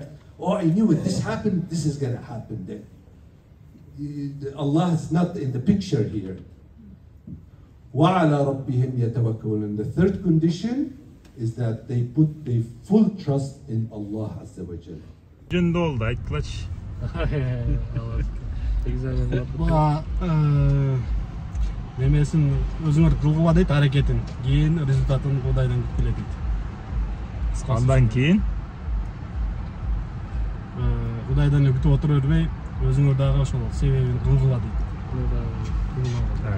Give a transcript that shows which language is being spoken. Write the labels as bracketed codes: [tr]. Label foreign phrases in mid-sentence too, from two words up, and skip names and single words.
[en] Oh, I knew it. This happened. This is going to happen then. Allah is not in the picture here. [ar] وَعَلَى رَبِّهِمْ يَتَوَكَّلُونَ. [en] The third condition is that they put their full trust in Allah [ar] عز وجل. [ky] Жөнүндө болду, айткылачы. Немесин өзүңөр кылгыла дейт аракетин, кийин результатын Кудайдан күтүп келет дейт. Андан кийин Кудайдан күтүп отура бербей, өзүңөр дагы ошол себебин кылгыла дейт.